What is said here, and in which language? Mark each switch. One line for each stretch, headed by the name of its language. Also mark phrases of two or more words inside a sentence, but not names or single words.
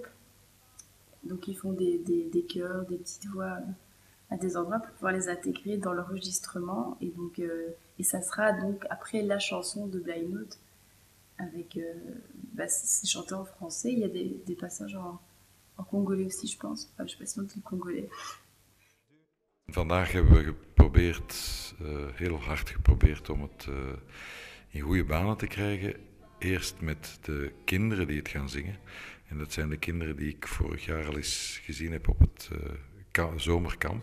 French: Donc ils font des chœurs, des petites voix à des endroits pour pouvoir les intégrer dans l'enregistrement. Et donc et ça sera donc après la chanson de Blind Note avec c'est chanté en français. Il y a des passages en congolais aussi, je pense. Enfin, je sais pas si on dit le congolais.
Dutch: Vandaag hebben we geprobeerd, heel hard geprobeerd om het in goede banen te krijgen. Eerst met de kinderen die het gaan zingen. En dat zijn de kinderen die ik vorig jaar al eens gezien heb op het zomerkamp.